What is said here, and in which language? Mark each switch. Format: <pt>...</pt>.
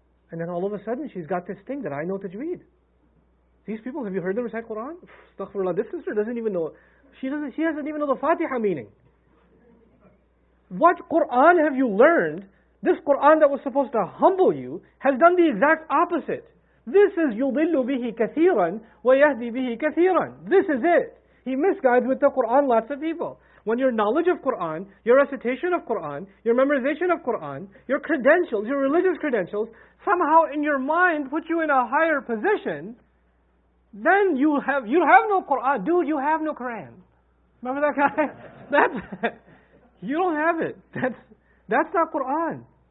<en>And then all of a sudden she's got this thing that I know tajweed. These people, have you heard them recite Quran? Astaghfirullah, this sister doesn't even know. She doesn't even know the Fatiha meaning. What Quran have you learned? This Quran that was supposed to humble you has done the exact opposite. This is</en> <ar>يُضِلُّ بِهِ كَثِيرًا وَيَهْدِي بِهِ كَثِيرًا.</ar> <en>This is it. He misguides with the Quran lots of people. When your knowledge of Quran, your recitation of Quran, your memorization of Quran, your credentials, your religious credentials, somehow in your mind put you in a higher position, then you have no Quran. Dude, you have no Quran. Remember that guy? You don't have it. That's not Quran.</en>